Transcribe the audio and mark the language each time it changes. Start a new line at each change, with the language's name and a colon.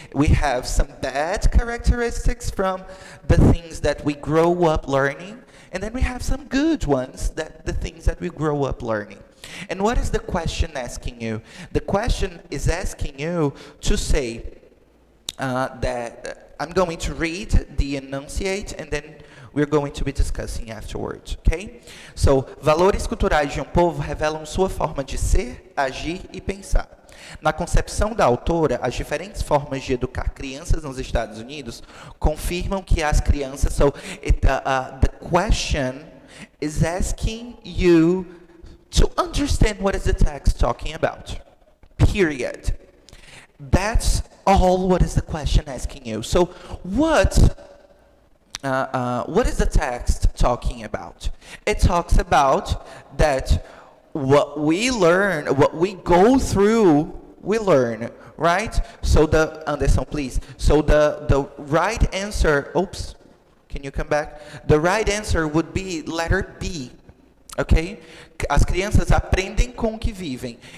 English: We have some bad characteristics from the things that we grow up learning, and then we have some good ones, the things that we grow up learning. And what is the question asking you? The question is asking you to say that I'm going to read the enunciate, and then we're going to be discussing afterwards, okay?
Portuguese: So, valores culturais de um povo revelam sua forma de ser, agir e pensar. Na concepção da autora, as diferentes formas de educar crianças nos Estados Unidos confirmam que as crianças...
English: So, the question is asking you to understand what is the text talking about, period. That's all what is the question asking you. So what is the text talking about? It talks about that what we learn, what we go through, we learn, right? So Anderson, please. So the right answer, oops, can you come back? The right answer would be letter B. Okay?
Portuguese: As crianças aprendem com o que vivem.